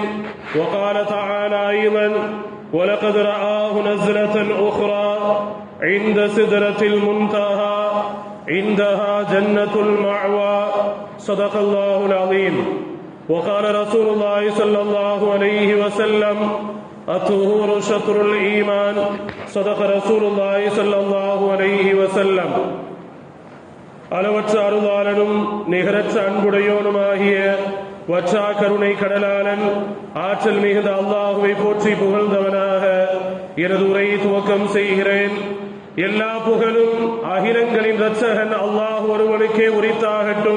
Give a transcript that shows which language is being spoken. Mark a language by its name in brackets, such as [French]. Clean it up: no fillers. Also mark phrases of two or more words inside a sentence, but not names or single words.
[Arabic] وقال تعالى أيضا: ولقد رآه نزلة أخرى عند سدرة المنتهى عندها جنة المأوى. صدق الله العظيم. وقال رسول الله صلى الله عليه وسلم: الطهور شطر الإيمان. صدق رسول الله صلى الله عليه وسلم. [Tamil] அளவற்ற அருளாளனும் நிகரற்ற அன்புடையோனுமாகிய வற்றா கருணை கடலாளன் ஆற்றல் மிகுந்த அல்லாஹுவை போற்றி புகழ்ந்தவனாக எனது உரையை துவக்கம் செய்கிறேன். எல்லா புகழும் அகிலங்களின் இரட்சகன் அல்லாஹ் ஒருவனுக்கே உரித்தாகட்டும்.